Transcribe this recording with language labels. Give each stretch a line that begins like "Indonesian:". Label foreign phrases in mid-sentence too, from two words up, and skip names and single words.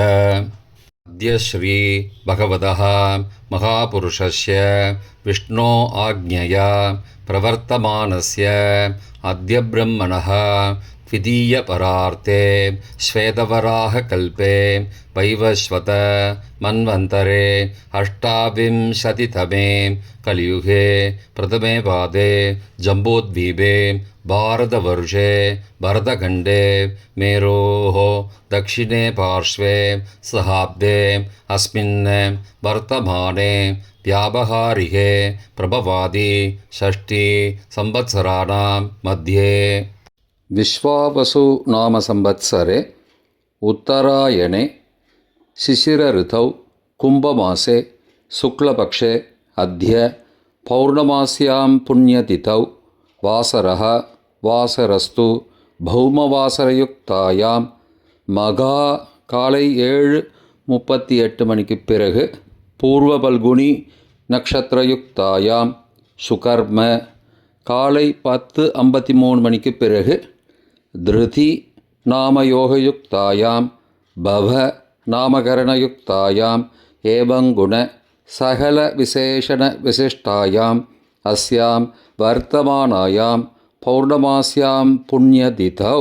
Sanskrit: अद्य श्री भगवतः महापुरुषस्य विष्णो आज्ञया प्रवर्तमानस्य अद्य ब्रह्मणः द्वितीय परार्धे श्वेतवराह कल्पे वैवस्वत मन्वन्तरे अष्टाविंशतितमे कलियुगे प्रथमे पादे जम्बूद्वीपे भारतवर्षे भरतखण्डे मेरोः दक्षिणे पार्श्वे सहाब्दे अस्मिन् वर्तमाने व्यावहारिके प्रभवादि षष्ठी संवत्सराणां मध्ये विश्वावसु नाम संवत्सरे उत्तरायणे शिशिरऋतौ कुम्भमासे शुक्लपक्षे अद्य पौर्णमास्यां पुण्यतिथौ वासरः वासरस्तु भौमवासरयुक्तायां மகா காலை
Tamil: 7:38 மணிக்கு பிறகு
Sanskrit: पूर्व फल्गुनी नक्षत्रयुक्तायाम् सुकर्म
Tamil: காலை 10:53 மணிக்கு பிறகு
Sanskrit: धृति नामयोगयुक्तायाम् भव नामकरणयुक्तायाम् एवङ्गुण सकल विशेषण विशिष्टायाम् अस्याम् वर्तमानायाम् पौर्णमास्याम् पुण्यतिथौ.